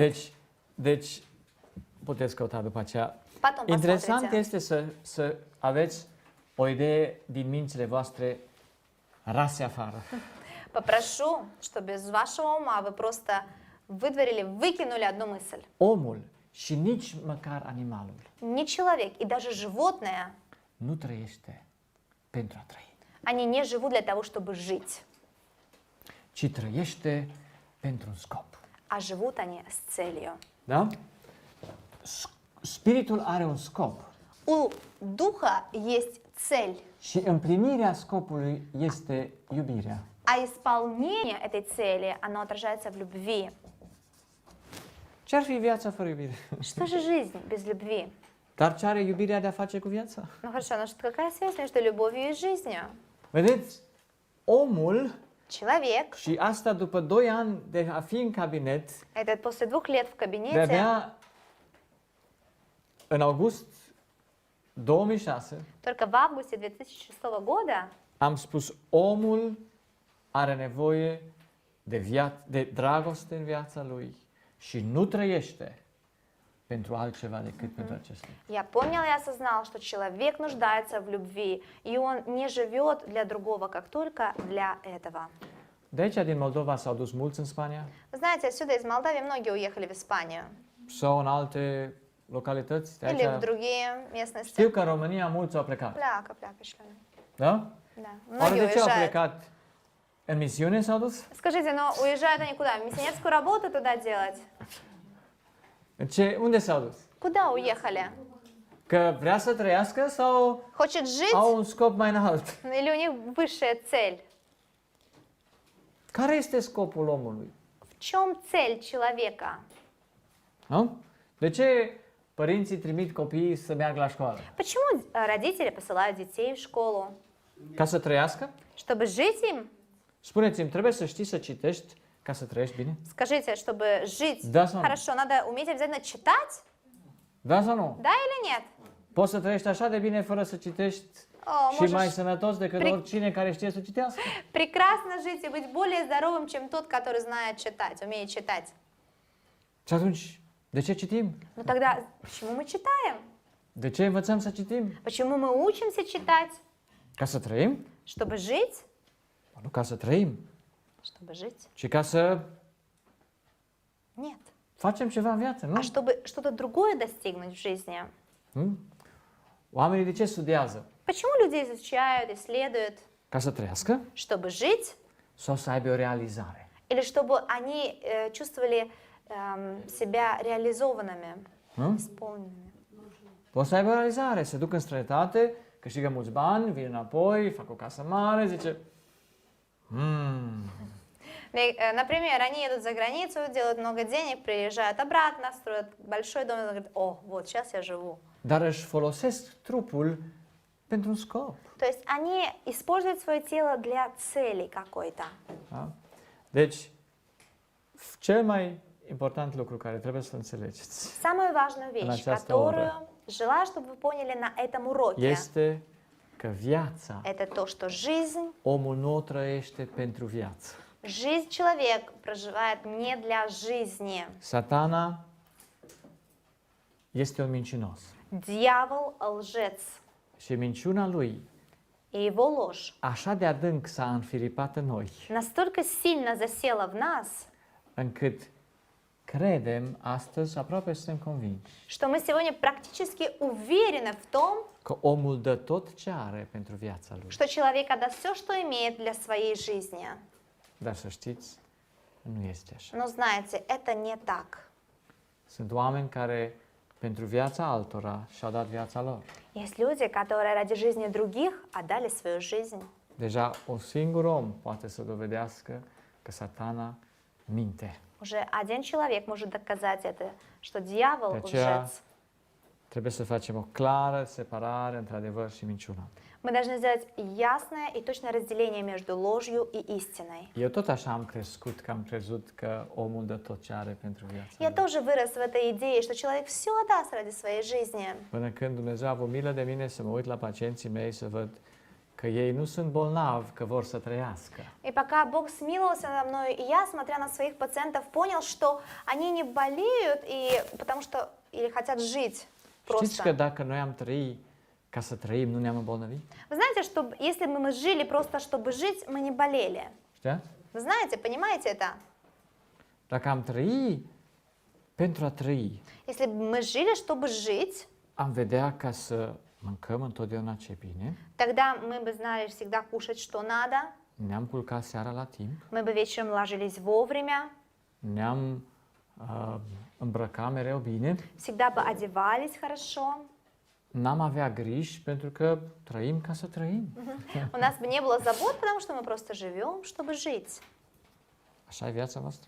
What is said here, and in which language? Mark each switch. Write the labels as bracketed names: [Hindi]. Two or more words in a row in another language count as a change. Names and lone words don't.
[Romanian] Deci, puteți căuta după aceea. [Russian] Потом [Romanian] Interesant [Russian] посмотрите. [Romanian] este să aveți o idee din mințile voastre rase afară. [Russian] Попрошу, чтобы из вашего ума вы просто выдворили, выкинули одну мысль. [Romanian] Omul și nici măcar animalul [Russian] Ни человек и даже животное, [Romanian] nu trăiește pentru a trăi, [Russian] они не живут для того, чтобы жить, [Romanian] ci trăiește pentru un scop. [Russian] а живут они с целью. [Romanian] Da? Spiritul are un scop [Russian] У духа есть цель, [Romanian] și împlinirea scopului este iubirea. [Russian] а исполнение этой цели, оно отражается в любви. [Romanian] Ce ar fi viața fără iubire? [Russian] Что же жизнь без любви? [Romanian] Dar ce are iubirea de a face cu viața? [Russian] Ну хорошо, но какая связь между любовью и жизнью? [Romanian] Vedeți, omul, [Russian] Человек, [Romanian] și asta după 2 ani de a fi în cabinet, [Russian] это после 2 лет в [Romanian] de [Russian] кабинете, [Romanian] avea în august 2006, [Russian] только в августе 2006 года [Romanian] am spus omul are nevoie de dragoste în viața lui și nu trăiește pentru altceva decât pentru acest lucru. [Russian] я понял и осознал, что человек нуждается в любви, и он не живет для другого, как только для этого. [Romanian] De aici, din Moldova, s-au dus mulți în Spania [Russian] Вы знаете, отсюда из Молдавии многие уехали в Испанию [Romanian] sau în alte localități. De [Russian] или в [Romanian] aici, [Russian] другие местности. [Romanian] știu că în România mulți au plecat. Pleacă și la noi. Da? [Russian] Да, [Romanian] Oare [Russian] многие [Romanian] de ce au [Russian] уезжают. [Romanian] plecat? În misiune s-au dus? [Russian] Скажите, но уезжают они куда? Миссионерскую работу туда делать? [Romanian] Unde s-au dus? [Russian] Куда уехали? [Romanian] Că vrea să trăiască sau [Russian] Хочет жить [Romanian] au un scop mai înalt? [Russian] или у них высшая цель? [Romanian] Care este scopul omului? [Russian] В чем цель человека? [Romanian] Nu? De ce părinții trimit copiii să meargă la școală? [Russian] Почему родители посылают детей в школу? [Romanian] Ca să trăiască? [Russian] Чтобы жить им? [Romanian] Spuneți-mi, trebuie să știi să citești ca să trăiești bine? [Russian] Скажите, чтобы жить Да, Сон. хорошо, надо уметь обязательно читать? [Romanian] Da sau nu? [Russian] Да или нет? [Romanian] Poți să trăiești așa de bine fără să citești [Russian] О, [Romanian] și mai [Russian] можешь [Romanian] sănătos decât oricine care știe să citească? [Russian] прекрасно жить и быть более здоровым, чем тот, который знает читать, умеет читать. [Romanian] Și atunci, de ce citim? [Russian] Ну тогда почему мы читаем? [Romanian] De ce învățăm să citim? [Russian] Почему мы учимся читать? [Romanian] Ca să trăim? [Russian] Чтобы жить? [Romanian] Nu ca să trăim, [Russian] Чтобы жить? [Romanian] ci ca să [Russian] Нет. [Romanian] facem ceva în viață, nu? [Russian] А чтобы что-то другое достигнуть в жизни. [Romanian] Nu? Oamenii de ce studiază? [Russian] Почему люди изучают, исследуют? [Romanian] Ca să trăiască [Russian] Чтобы жить? [Romanian] sau să aibă o realizare? [Russian] Или чтобы они чувствовали себя реализованными, [Romanian] Nu? [Russian] исполненными? [Romanian] Poți să aibă o realizare, se duc în străinătate, câștigă mulți bani, vin înapoi, fac o casă mare, zice [Russian] Например, они едут за границу, делают много денег, приезжают обратно, строят большой дом и говорят, о, вот сейчас я живу. [Romanian] dar își folosesc trupul pentru un scop. [Russian] То есть они используют свое тело для цели какой-то. [Romanian] Da? Deci, cel mai important lucru care trebuie să înțelegeți [Russian] Самую важную вещь, [Romanian] această [Russian] которую желаю, чтобы вы поняли на этом уроке, [Romanian] este că viața, [Russian] это то, что жизнь, [Romanian] omul nu o trăiește pentru viață. [Russian] жизнь человек проживает не для жизни. [Romanian] Satana este un mincinos [Russian] Дьявол лжец, [Romanian] și minciuna lui [Russian] и его ложь [Romanian] așa de adânc s-a înfiripat în noi, [Russian] настолько сильно засела в нас, [Romanian] încât credem astăzi, aproape suntem convinși, [Russian] что мы сегодня практически уверены в том, [Romanian] că omul dă tot ce are pentru viața lui. [Russian] что человек отдаст все, что имеет для своей жизни. [Romanian] Dar să știți, nu este așa. [Russian] Но знаете, это не так. [Romanian] Sunt oameni care pentru viața altora și-au dat viața lor. [Russian] Есть люди, которые ради жизни других отдали свою жизнь. [Romanian] Deja un singur om poate să dovedească că Satana minte. [Russian] Уже один человек может доказать это, что дьявол [Romanian] De aceea, [Russian] лжец. [Romanian] trebuie să facem o clară separare între adevăr și minciună. [Russian] Мы должны сделать ясное и точное разделение между ложью и истиной. [Romanian] Eu tot așa am crescut, că am crezut că omul dă tot ce are pentru viața [Russian] Я [Romanian] lui. [Russian] тоже вырос в этой идее, что человек все отдаст ради своей жизни. [Romanian] Până când Dumnezeu a avut milă de mine să mă uit la pacienții mei să văd că ei nu sunt bolnavi, că vor să trăiască. [Russian] И пока Бог смиловался надо мной, и я, смотря на своих пациентов, понял, что они не болеют, потому что или хотят жить [Romanian] Știți că [Russian] просто. [Romanian] dacă noi am trăit ca să trăim, nu ne-am îmbolnăvit? [Russian] Вы знаете, что если бы мы жили просто, чтобы жить, мы не болели. [Romanian] Știați? [Russian] Вы знаете, понимаете это? [Romanian] Dacă am trăit pentru a trăi, [Russian] Если бы мы жили, чтобы жить, [Romanian] am vedea ca să mâncăm întotdeauna ce e bine, [Russian] тогда мы бы знали всегда кушать, что надо, [Romanian] ne-am culcat seara la timp, [Russian] мы бы вечером ложились вовремя, [Romanian] ne-am îmbrăcat mereu bine, [Russian] всегда бы одевались хорошо, [Romanian] n-am avea griji pentru că trăim ca să trăim. [Russian] у нас бы не было забот, потому что мы просто живем, чтобы жить. [Romanian] Așa e viața noastră?